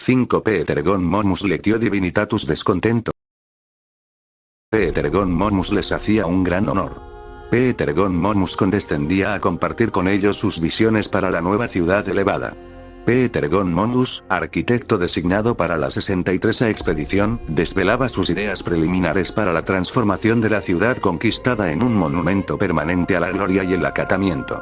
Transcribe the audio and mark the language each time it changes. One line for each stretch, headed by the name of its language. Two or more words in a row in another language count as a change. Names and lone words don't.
Spanish: 5 Petergon Momus
Latin: lectio divinitatus
Spanish: descontento. Petergon Momus les hacía un gran honor. Petergon Momus condescendía a compartir con ellos sus visiones para la nueva ciudad elevada. Petergon Momus, arquitecto designado para la 63 expedición, desvelaba sus ideas preliminares para la transformación de la ciudad conquistada en un monumento permanente a la gloria y el acatamiento.